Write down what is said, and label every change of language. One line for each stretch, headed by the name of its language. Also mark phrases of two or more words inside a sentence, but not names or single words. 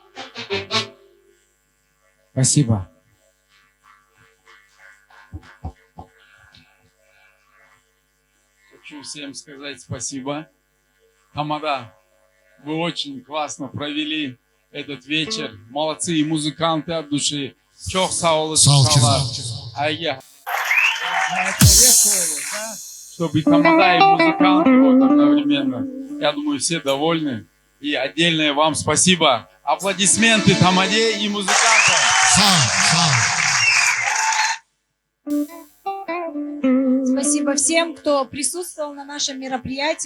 Russian: Спасибо. Хочу всем сказать спасибо. Тамада, вы очень классно провели этот вечер. Молодцы, и музыканты от души.
Crimean Tatar: Çok sağ olasınlar.
Russian: Чтобы и тамада, и музыканты вот одновременно. Я думаю, все довольны. И отдельное вам спасибо. Аплодисменты тамаде и музыкантам. Спасибо всем, кто присутствовал на нашем мероприятии.